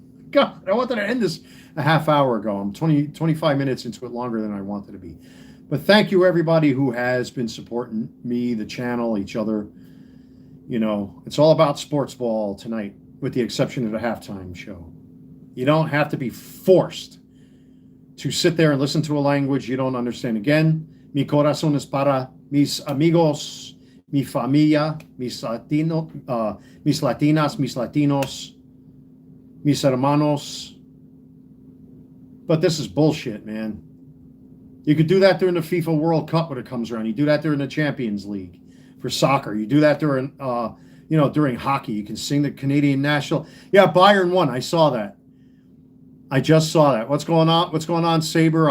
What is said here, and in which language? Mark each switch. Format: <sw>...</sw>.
<en>God, I wanted to end this a half hour ago. I'm 25 minutes into it, longer than I wanted to be. But thank you, everybody who has been supporting me, the channel, each other. It's all about sports ball tonight, with the exception of the halftime show. You don't have to be forced to sit there and listen to a language you don't understand.</en> <es>Again, mi corazón es para mis amigos, mi familia, mis latinas, mis latinos, mis hermanos.</es> <en>But this is bullshit, man. You could do that during the FIFA World Cup when it comes around. You do that during the Champions League for soccer. You do that during, during hockey. You can sing the Canadian national. Yeah, Bayern won. I saw that. I just saw that. What's going on? What's going on, Saber?</en>